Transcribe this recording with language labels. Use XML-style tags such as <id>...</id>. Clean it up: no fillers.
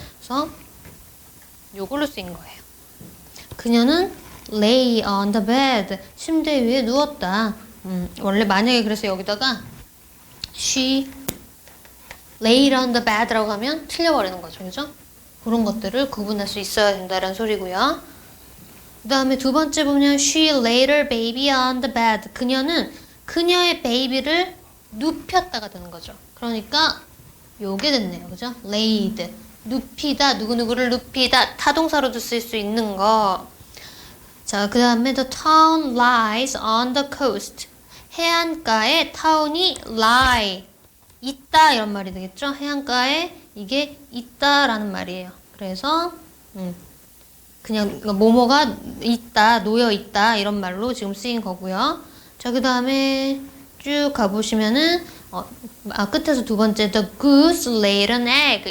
<ko>그래서 요걸로 쓰인 거예요. 그녀는</ko> <en>lay on the bed,</en> <ko>침대 위에 누웠다. 원래 만약에 그래서 여기다가</ko> <en>she laid on the bed</en> <ko>라고 하면 틀려버리는 거죠, 그죠? 그런 것들을 구분할 수 있어야 된다는 소리고요. 그 다음에 두 번째 보면</ko> <en>she laid her baby on the bed.</en> <ko>그녀는 그녀의 베이비를 눕혔다가 되는 거죠. 그러니까 요게 됐네요, 그죠? laid, 눕히다, 누구누구를 눕히다, 타동사로도 쓸 수 있는 거. 자, 그 다음에</ko> <en>the town lies on the coast.</en> <ko>해안가에 town이 lie, 있다 이런 말이 되겠죠? 해안가에 이게 있다라는 말이에요. 그래서 그냥 뭐뭐가 있다, 놓여 있다 이런 말로 지금 쓰인 거고요. 자, 그 다음에 쭉 가보시면은 끝에서 두 번째</ko> <en>the goose laid an egg.</en>